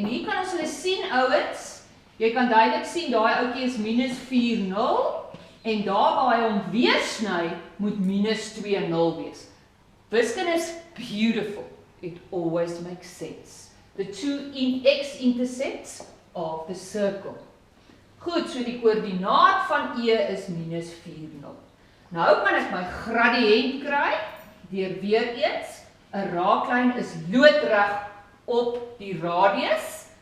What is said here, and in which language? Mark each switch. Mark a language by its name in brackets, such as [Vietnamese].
[Afrikaans] En hier kan ons hulle sien, ouens, jy kan duidelik sien, daai ouetjie is minus 4, 0, en daar waar hy hom weer sny, moet minus 2, 0 wees. [English] Wiskunde is beautiful. It always makes sense. The two x-intercepts of the circle. [Afrikaans] Goed, so die koördinaat van E is minus 4, 0. Nou kan ek my gradiënt kry, deur weer eens, 'n raaklyn is loodreg op die radius.